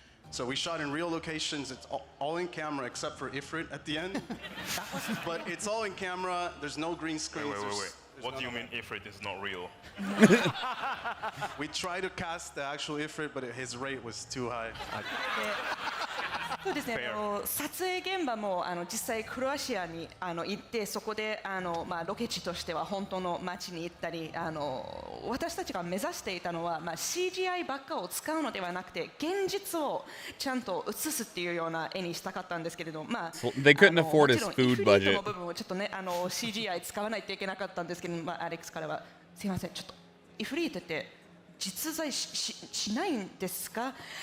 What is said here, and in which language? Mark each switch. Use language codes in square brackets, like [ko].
[en] So we shot in real locations. It's all in camera except for Ifrit at the end. But it's all in camera. There's no green screen. Wait. What do you mean Ifrit is not real? We tried to cast the actual Ifrit, but his rate was too high. [ja] そうですね。撮影現場も実際クロアチアに行ってそこでロケ地としては本当の街に行ったり私たちが目指していたのはCGI ばっかを使うのではなくて現実をちゃんと映すっていうような絵にしたかったんですけれど [en] They couldn't afford his food budget. [ja] の部分をちょっとねCGI 使わないといけなかったんですけどアレックスからはすいませんちょっとイフリートって実在しないんですか。